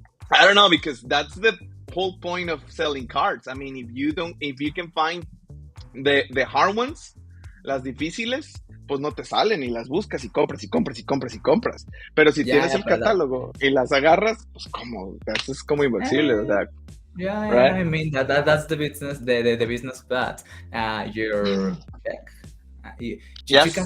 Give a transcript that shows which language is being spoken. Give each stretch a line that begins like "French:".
English: I don't know, because that's the whole point of selling cards. I mean, if you can find the hard ones,
Spanish: las difíciles, pues no te salen y las buscas y compras y compras y compras y compras. Pero si Ya, tienes el pero catálogo y las agarras, pues como, eso es como imposible, o eh, sea,
English: yeah, right? I mean that's the business, the business, but your deck, you can